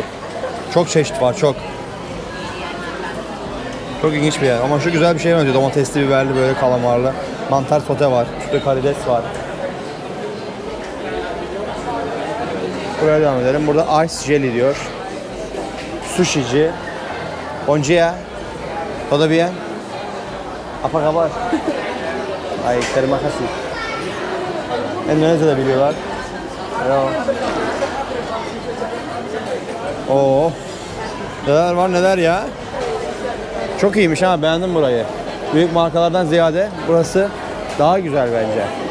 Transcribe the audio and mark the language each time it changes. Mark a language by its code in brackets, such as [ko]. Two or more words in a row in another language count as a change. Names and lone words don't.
[tr] Çok çeşit var, çok. Çok ilginç bir yer. Ama şu güzel bir şey benziyor. Domatesli, biberli, böyle kalamarlı. Mantar sote var. Şurada karides var. Buraya devam edelim. Burada [en] ice jelly [tr] diyor. Sushici. [pt] Bom dia. Todo bien? [id] Apa kabar? Ay, terima kasih. [tr] Endonezya da biliyorlar. Hello. Oo. Neler var neler ya. Çok iyiymiş ha, beğendim burayı. Büyük markalardan ziyade burası daha güzel bence.